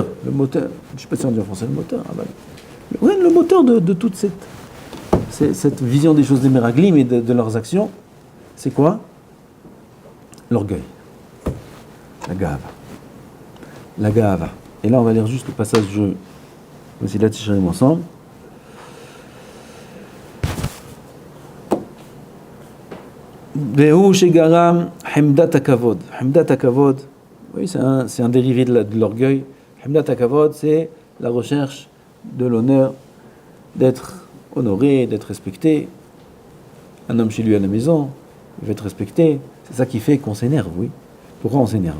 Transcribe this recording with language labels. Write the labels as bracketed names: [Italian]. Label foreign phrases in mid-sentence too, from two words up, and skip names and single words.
[French] Je ne sais pas si on dit en français le moteur. Le moteur de toute cette vision des choses des Meraglim et de leurs actions, c'est quoi? L'orgueil. La gava. La gava. Et là, on va lire juste le passage de Mesilat Yesharim ensemble. [Hebrew] והוא שגרם חמדת הכבוד. חמדת הכבוד, [French] oui, c'est un dérivé de l'orgueil. [Hebrew] חמדת הכבוד, [French] c'est la recherche de l'honneur, d'être honoré, d'être respecté. Un homme chez lui à la maison, il veut être respecté. C'est ça qui fait qu'on s'énerve, oui. Pourquoi on s'énerve?